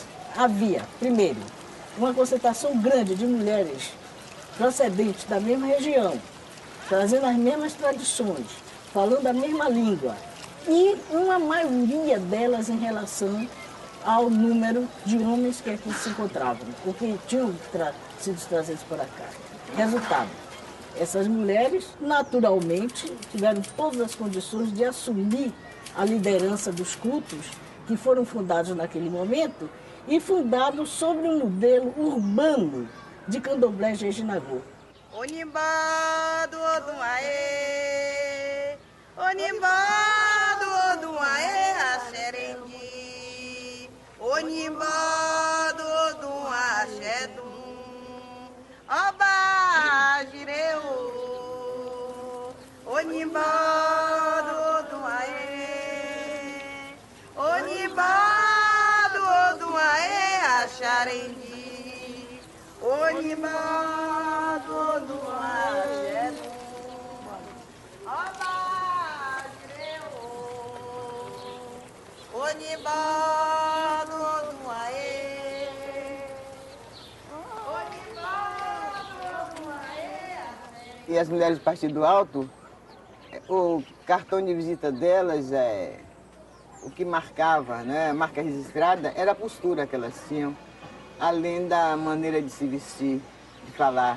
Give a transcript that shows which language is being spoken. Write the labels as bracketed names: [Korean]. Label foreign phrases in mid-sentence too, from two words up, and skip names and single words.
[Portuguese] Havia, primeiro, uma concentração grande de mulheres procedentes da mesma região, trazendo as mesmas tradições, falando a mesma língua, e uma maioria delas em relação ao número de homens que aqui se encontravam, porque tinham sido trazidos para cá. Resultado, essas mulheres naturalmente tiveram todas as condições de assumir a liderança dos cultos que foram fundados naquele momento, e fundado sobre um modelo urbano de candomblé Jejinagô. [Yoruba] Onimbá do Odumaê, Onimbá do Odumaê, Axerendi, Onimbá do Odumaê, Axedum, Oba Jireu, Onimbá do Odumaê, Onimbá Parendi, Onibado do Aré. [Portuguese] E as mulheres do Partido Alto, o cartão de visita delas, o que marcava, né, a marca registrada, era a postura que elas tinham, além da maneira de se vestir, de falar.